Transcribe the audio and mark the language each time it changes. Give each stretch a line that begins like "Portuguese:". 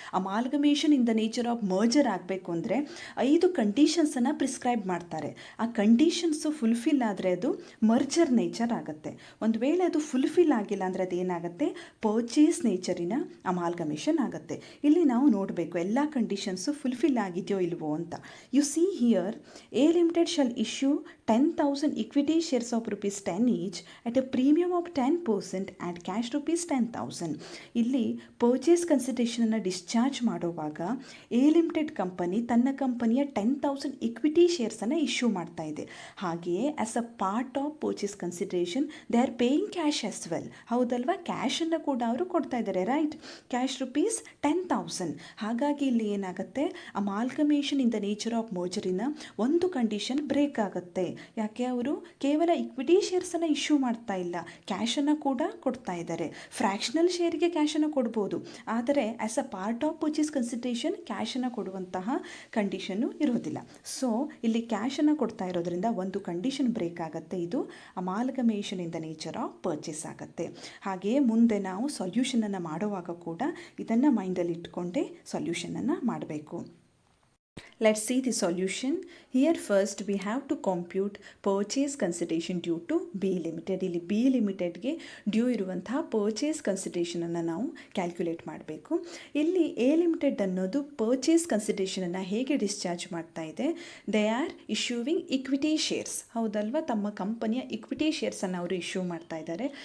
Kannada: Amalgamation in the nature of merger ಆಗಬೇಕು ಅಂದರೆ 5 ಕಂಡೀಷನ್ಸನ್ನು prescribe ಮಾಡ್ತಾರೆ. ಆ ಕಂಡೀಷನ್ಸು ಫುಲ್ಫಿಲ್ ಆದರೆ ಅದು ಮರ್ಜರ್ ನೇಚರ್ ಆಗುತ್ತೆ. ಒಂದು ವೇಳೆ ಅದು ಫುಲ್ಫಿಲ್ ಆಗಿಲ್ಲ ಅಂದರೆ ಅದೇನಾಗುತ್ತೆ, ಪರ್ಚೇಸ್ ನೇಚರಿನ ಅಮಾಲ್ಗಮೇಷನ್ ಆಗುತ್ತೆ. ಇಲ್ಲಿ ನಾವು ನೋಡಬೇಕು ಎಲ್ಲ ಕಂಡೀಷನ್ಸು ಫುಲ್ಫಿಲ್ ಆಗಿದೆಯೋ ಇಲ್ವೋ ಅಂತ.
English: You see here, a limited shall issue 10,000 equity shares of rupees 10 each at a premium of 10% and cash rupees 10,000.
Kannada: ಇಲ್ಲಿ ಪರ್ಚೇಸ್ ಕನ್ಸಿಡರೇಷನನ್ನು ಡಿಸ್ಚಾರ್ಜ್ ಮಾಡುವಾಗ ಎ ಲಿಮಿಟೆಡ್ ಕಂಪನಿ ತನ್ನ ಕಂಪನಿಯ 10,000 ಇಕ್ವಿಟಿ ಶೇರ್ಸನ್ನು ಇಶ್ಯೂ ಮಾಡ್ತಾ ಇದೆ.
English: ಹಾಗೆಯೇ as a part of purchase consideration they are paying cash as well.
Kannada: ಹೌದಲ್ವಾ, ಕ್ಯಾಶನ್ನು ಕೂಡ ಅವರು ಕೊಡ್ತಾ ಇದ್ದಾರೆ, ರೈಟ್? Cash rupees 10,000. ಹಾಗಾಗಿ ಇಲ್ಲಿ ಏನಾಗುತ್ತೆ, amalgamation in the nature of ಮರ್ಜರಿನ ಒಂದು ಕಂಡೀಷನ್ ಬ್ರೇಕ್ ಆಗುತ್ತೆ. ಯಾಕೆ, ಅವರು ಕೇವಲ ಇಕ್ವಿಟಿ ಶೇರ್ಸನ್ನು ಇಶ್ಯೂ ಮಾಡ್ತಾ ಇಲ್ಲ, ಕ್ಯಾಶನ್ನು ಕೂಡ ಕೊಡ್ತಾ ಇದ್ದಾರೆ. ಫ್ರ್ಯಾಕ್ಷನಲ್ ಶೇರಿಗೆ ಕ್ಯಾಶನ್ನು ಕೊಡ್ಬೋದು, ಆದರೆ
English: as a part of purchase consideration
Kannada: ಕ್ಯಾಶನ್ನು ಕೊಡುವಂತಹ ಕಂಡೀಷನ್ನು ಇರೋದಿಲ್ಲ. ಸೊ ಇಲ್ಲಿ ಕ್ಯಾಶನ್ನು ಕೊಡ್ತಾ ಇರೋದ್ರಿಂದ ಒಂದು ಕಂಡೀಷನ್ ಬ್ರೇಕ್ ಆಗುತ್ತೆ. ಇದು amalgamation in the nature of purchase ಆಗುತ್ತೆ. ಹಾಗೆಯೇ ಮುಂದೆ ನಾವು ಸೊಲ್ಯೂಷನನ್ನು ಮಾಡುವಾಗ ಕೂಡ ಇದನ್ನು ಮೈಂಡಲ್ಲಿ ಇಟ್ಕೊಂಡೇ ಸೊಲ್ಯೂಷನನ್ನು ಮಾಡಬೇಕು.
English: Let's see the solution. Here first we have to compute purchase consideration due to B Limited.
Kannada: ಇಲ್ಲಿ B Limitedಗೆ ಡ್ಯೂ ಇರುವಂತಹ ಪರ್ಚೇಸ್ ಕನ್ಸಿಡರೇಷನನ್ನು ನಾವು ಕ್ಯಾಲ್ಕುಲೇಟ್ ಮಾಡಬೇಕು. ಇಲ್ಲಿ ಎ ಲಿಮಿಟೆಡ್ ಅನ್ನೋದು ಪರ್ಚೇಸ್ ಕನ್ಸಿಡರೇಷನನ್ನು ಹೇಗೆ ಡಿಸ್ಚಾರ್ಜ್ ಮಾಡ್ತಾ ಇದೆ,
English: They are issuing equity shares.
Kannada: ಹೌದಲ್ವಾ, ತಮ್ಮ ಕಂಪನಿಯ ಇಕ್ವಿಟಿ ಶೇರ್ಸನ್ನು ಅವರು ಇಶ್ಯೂ ಮಾಡ್ತಾ ಇದ್ದಾರೆ.